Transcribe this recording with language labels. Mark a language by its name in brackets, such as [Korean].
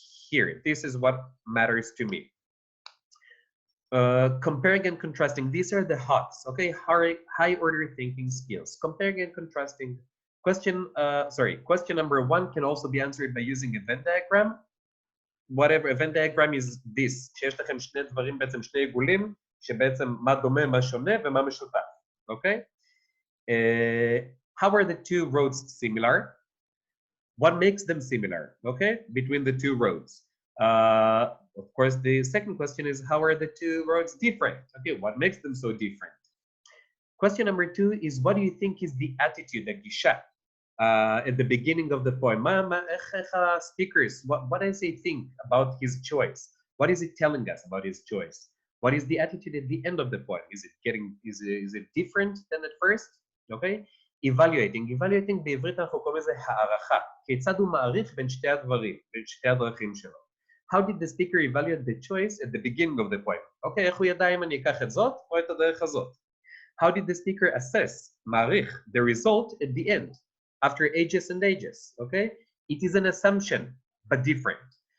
[English] Here, this is what matters to me. Comparing and contrasting, these are the HOTS, okay? High order thinking skills. Comparing and contrasting. Question number 1 can also be answered by using a Venn diagram. Whatever, a Venn diagram is this. [Hebrew] שיש לכם שני דברים, בעצם שני עיגולים, שבעצם מה דומה, מה שונה ומה משותף, okay? [English] How are the two roads similar? What makes them similar, okay, between the two roads? Of course, the second question is, how are the two roads different? Okay, what makes them so different? Question number 2 is, what do you think is the attitude, the gisha, at the beginning of the poem? Speakers, what does he think about his choice? What is it telling us about his choice? What is the attitude at the end of the poem? Is it different than at first? Okay? [Hebrew] Evaluating בעברית אנחנו קוראים לזה הערכה. כיצד הוא מעריך בין שתי הדברים, בין שתי הדרכים שלו. [English] How did the speaker evaluate the choice at the beginning of the poem? [Hebrew] Okay, איך הוא ידע אם אני אקח את זאת או את הדרך הזאת? [English] How did the speaker assess, [Hebrew] מעריך, [English] the result at the end, after ages and ages? Okay? It is an assumption, but different.